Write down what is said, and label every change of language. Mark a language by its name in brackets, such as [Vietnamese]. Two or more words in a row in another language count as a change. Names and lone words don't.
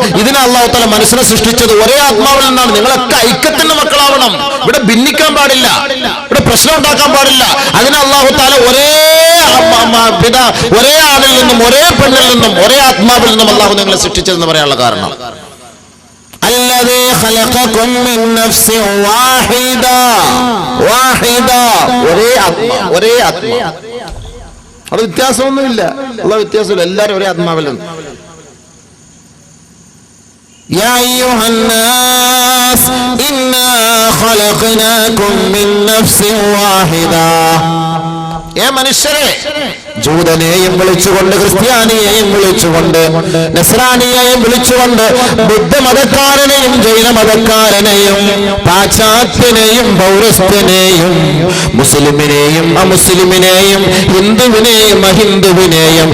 [Malayalam] ഇതിനെ അല്ലാഹു തആല മനുഷ്യനെ സൃഷ്ടിച്ചത് ഒരേ ആത്മാവിൽ നിന്നാണ്. നിങ്ങളൊക്കെ ഐക്യത്തിന്റെ മക്കളാവണം. ഇവിടെ ഭിന്നിക്കാൻ പാടില്ല, ഇവിടെ പ്രശ്നം ഉണ്ടാക്കാൻ പാടില്ല. അതിന് അല്ലാഹു തആല ഒരേ ആണിൽ നിന്നും ഒരേ പെണ്ണിൽ നിന്നും ഒരേ ആത്മാവിൽ നിന്നും അല്ലാഹു നിങ്ങളെ സൃഷ്ടിച്ചതെന്ന് പറയാനുള്ള കാരണം, [Arabic] الذي خلقكم من نفس واحدة [Malayalam] ഒരേ ആത്മാ. അവിടെ വ്യത്യാസമൊന്നുമില്ല, ഉള്ള വ്യത്യാസമില്ല. എല്ലാവരും ഒരേ ആത്മാവിലാണ്. [Arabic] يا أيها الناس إنا خلقناكم من نفس واحدة. [Malayalam] ഏ മനുഷ്യരെ, ജൂതനെയും വിളിച്ചുകൊണ്ട്, ക്രിസ്ത്യാനിയെയും വിളിച്ചുകൊണ്ട്, നസ്രാനിയെയും വിളിച്ചുകൊണ്ട്, ബുദ്ധമതക്കാരനെയും ജൈനമതക്കാരനെയും പാശ്ചാത്യനെയും പൗരസ്ത്യനെയും മുസ്ലിമിനെയും അമുസ്ലിമിനെയും ഹിന്ദുവിനെയും അഹിന്ദുവിനെയും